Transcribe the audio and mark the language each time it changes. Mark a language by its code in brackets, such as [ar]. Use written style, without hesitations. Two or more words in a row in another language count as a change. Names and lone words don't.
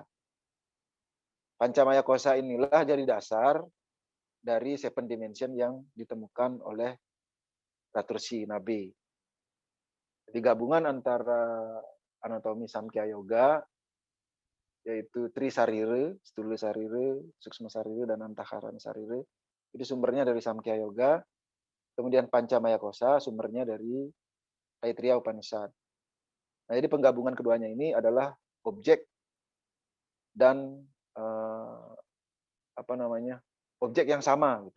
[id] Pancamaya Kosa inilah jadi dasar dari [en] seven dimension [id] yang ditemukan oleh Ratursi Nabe. Jadi gabungan antara anatomi Samkhya Yoga yaitu Tri Sarire, Stula Sarire, Suksma Sarire, dan Antakarana Sarire. Itu sumbernya dari Samkhya Yoga. Kemudian Pancamaya Kosa sumbernya dari Taittiriya Upanishad. Nah, jadi penggabungan keduanya ini adalah objek dan objek yang sama gitu.